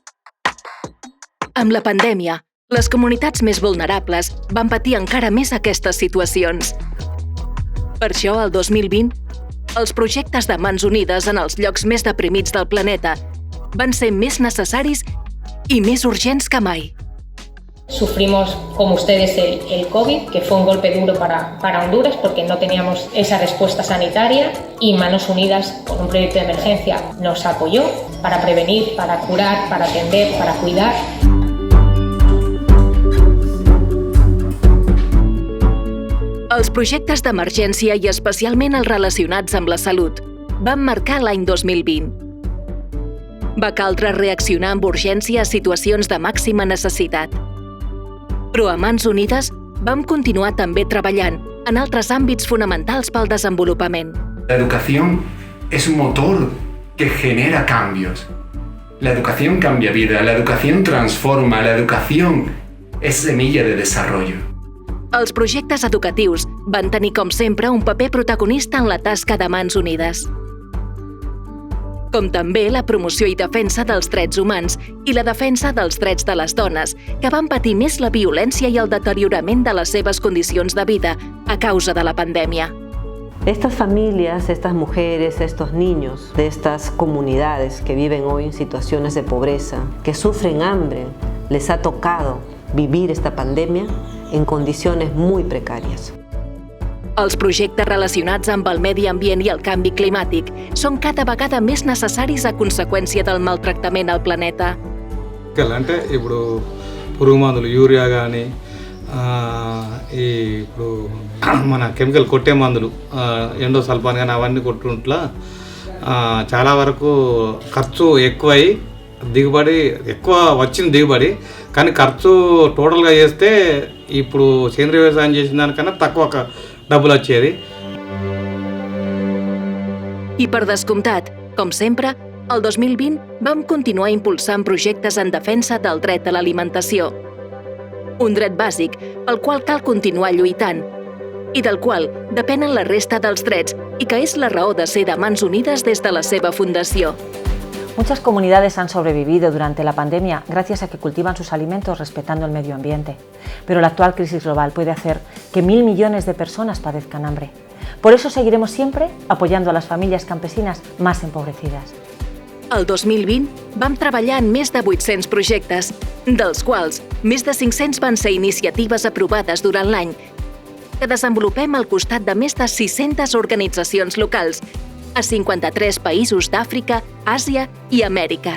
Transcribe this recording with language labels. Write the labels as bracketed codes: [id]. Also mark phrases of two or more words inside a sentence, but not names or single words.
[ca] Amb la pandèmia, les comunitats més vulnerables van patir encara més aquestes situacions. Per això, el 2020, els projectes de Mans Unides en els llocs més deprimits del planeta van ser més necessaris i més urgents que mai. [es] Sufrimos, como ustedes, el COVID, que fue un golpe duro para Honduras porque no teníamos esa respuesta sanitaria, y Manos Unidas, con un proyecto de emergencia, nos apoyó para prevenir, para curar, para atender, para cuidar. [ca] Els projectes d'emergència i especialment els relacionats amb la salut van marcar l'any 2020. Va caldre reaccionar amb urgència a situacions de màxima necessitat. Però a Mans Unides vam continuar també treballant en altres àmbits fonamentals pel desenvolupament. [es] La educación es un motor que genera cambios. La educación cambia vida, la educación transforma, la educación es semilla de desarrollo. [ca] Els projectes educatius van tenir, com sempre, un paper protagonista en la tasca de Mans Unides. Com també la promoció i defensa dels drets humans i la defensa dels drets de les dones, que van patir més la violència i el deteriorament de les seves condicions de vida a causa de la pandèmia. [es] Estas familias, estas mujeres, estos niños de estas comunidades que viven hoy en situaciones de pobreza, que sufren hambre, les ha tocado vivir esta pandemia en condiciones muy precàries. [ca] Els projectes relacionats amb el medi ambient i el canvi climàtic són cada vegada més necessaris a conseqüència del maltractament al planeta. [te] అంటే ఇప్పుడు పురుగు మందులు యూరియా కానీ ఇప్పుడు మన కెమికల్ కొట్టే మందులు ఎండోసల్ఫాన్ కానీ అవన్నీ కొట్టుంట్లా చాలా వరకు ఖర్చు ఎక్కువై దిగుబడి ఎక్కువ వచ్చిన దిగుబడి కానీ ఖర్చు టోటల్గా చేస్తే ఇప్పుడు సేంద్రీయ వ్యవసాయం చేసిన దానికన్నా తక్కువ డబ్బులు వచ్చేది. [ca] I per descomptat, com sempre, el 2020 vam continuar impulsant projectes en defensa del dret a l'alimentació. Un dret bàsic pel qual cal continuar lluitant i del qual depenen la resta dels drets i que és la raó de ser de Mans Unides des de la seva fundació. [es] Muchas comunidades han sobrevivido durante la pandemia gracias a que cultivan sus alimentos respetando el medio ambiente. Pero la actual crisis global puede hacer que 1.000 millones de personas padezcan hambre. Por eso seguiremos siempre apoyando a las familias campesinas más empobrecidas. [ca] El 2020 vam treballar en més de 800 projectes, dels quals més de 500 van ser iniciatives aprovades durant l'any, que desenvolupem al costat de més de 600 organitzacions locals a 53 països d'Àfrica, Àsia i Amèrica.